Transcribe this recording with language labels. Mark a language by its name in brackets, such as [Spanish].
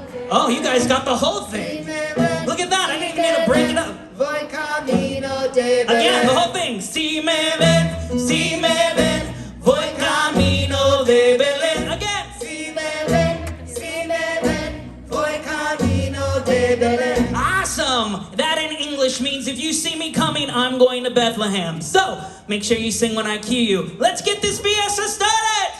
[English] Oh, you guys got the whole thing. Look at that, I didn't even need to break it up. [Spanish] Voy camino de [English] Again, the whole thing. [Spanish] Si me ven, voy camino de Belén. [English] Again. [Spanish] Si me ven, voy camino de Belén. [English] Awesome. That in English means if you see me coming, I'm going to Bethlehem. So, make sure you sing when I cue you. Let's get this fiesta started.